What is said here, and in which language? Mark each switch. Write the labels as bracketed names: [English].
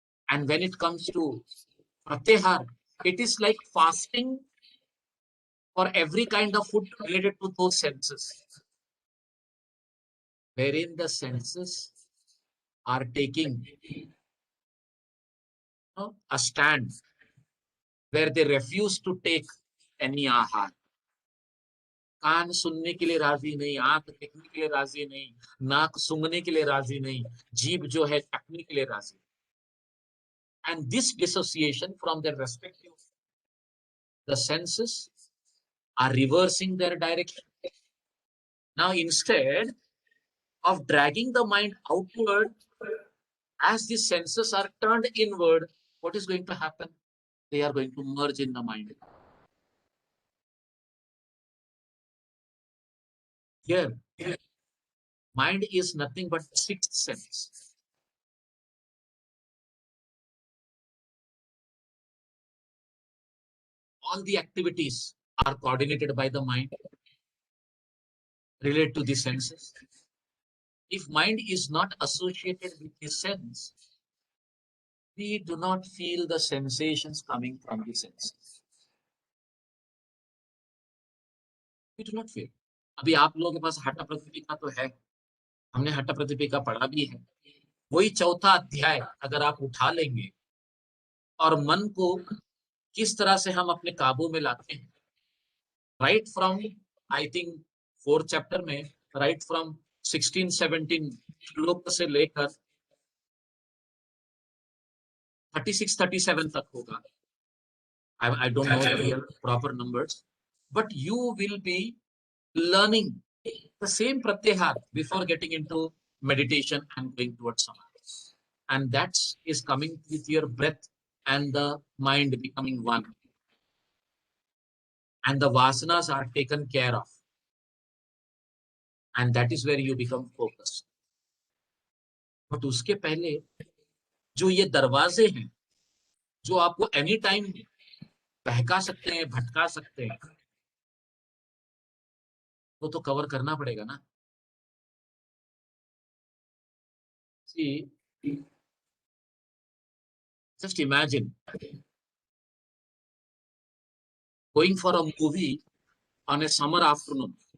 [English] And when it comes to pratyahar, it is like fasting for every kind of food related to those senses, wherein the senses are taking a stand where they refuse to take any ahar. [Hindi] कान सुनने के लिए राजी नहीं, आंख देखने के लिए राजी नहीं, नाक सूंघने के लिए राजी नहीं, जीभ जो है चखने के लिए राजी. [English] And this dissociation from their respective the senses are reversing their direction. Now, instead of dragging the mind outward, as the senses are turned inward, what is going to happen? They are going to merge in the mind. Here, mind is nothing but sixth sense. All the activities are coordinated by the mind, related to the senses. If mind is not associated with the sense, we do not feel the sensations coming from the senses. We do not feel. [Hindi] अभी आप लोगों के पास हठ प्रतिपिका तो है, हमने हठ प्रतिपिका पढ़ा भी है. वही चौथा अध्याय अगर आप उठा लेंगे और मन को किस तरह से हम अपने काबू में लाते हैं, [English] right from I think [Hindi] 4th chapter में, राइट फ्रॉम 16-17 श्लोक से लेकर 36-37 तक होगा. [English] I don't know the real proper numbers, but you will be learning the same pratyahar before getting into meditation and going towards samadhi. And that is coming with your breath and the mind becoming one. And the vasanas are taken care of. And that is where you become focused. [Hindi] But उसके पहले जो ये दरवाजे हैं, जो आपको any time बहका सकते हैं, भटका सकते हैं, वो तो कवर करना पड़ेगा ना. [English] See, just imagine going for a movie on a summer afternoon.